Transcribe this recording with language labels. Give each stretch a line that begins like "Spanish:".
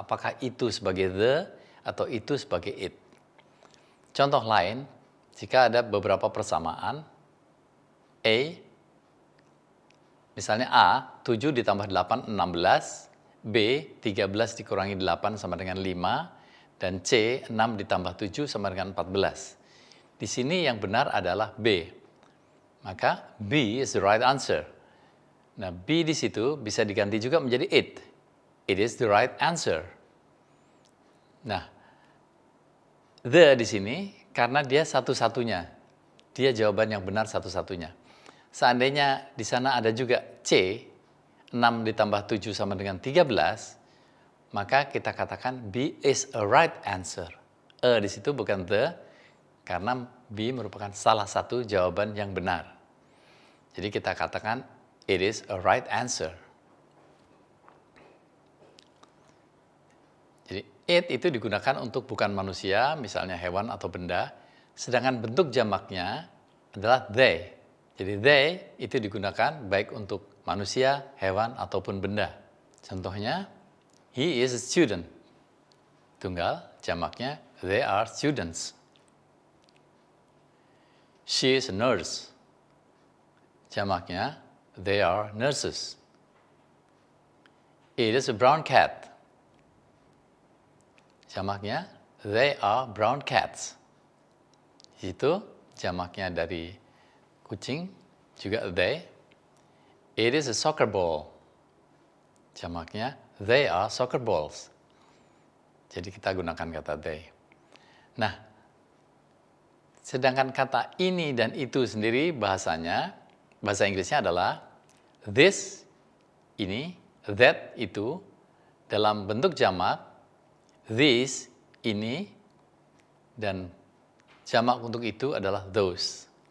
Indonesian: Apakah itu sebagai the atau itu sebagai it. Contoh lain, jika ada beberapa persamaan, misalnya A, 7 ditambah 8, 16, B, 13 dikurangi 8 sama dengan 5, dan C, 6 ditambah 7 sama dengan 14. Di sini yang benar adalah B. Maka
English: B is the right answer.
Indonesian: Nah, B di situ bisa diganti juga menjadi it.
English: It is the right answer.
Indonesian: Nah, the di sini karena dia satu-satunya. Dia jawaban yang benar satu-satunya. Seandainya di sana ada juga C, 6 ditambah 7 sama dengan 13, maka kita katakan
English: B is a right answer.
Indonesian: Di situ bukan the, karena B merupakan salah satu jawaban yang benar. Jadi kita katakan
English: it is a right answer.
Indonesian: Jadi it itu digunakan untuk bukan manusia, misalnya hewan atau benda, sedangkan bentuk jamaknya adalah they. Jadi they itu digunakan baik untuk manusia, hewan, ataupun benda. Contohnya,
English: he is a student.
Indonesian: Tunggal, jamaknya
English: they are students. She is a nurse.
Indonesian: Jamaknya
English: they are nurses. It is a brown cat.
Indonesian: Jamaknya
English: they are brown cats.
Indonesian: Itu jamaknya dari kucing, juga they.
English: It is a soccer ball.
Indonesian: Jamaknya
English: they are soccer balls.
Indonesian: Jadi kita gunakan kata they. Nah, sedangkan kata ini dan itu sendiri bahasa Inggrisnya adalah this, ini, that, itu, dalam bentuk jamak, these, ini, dan jamak untuk itu adalah those.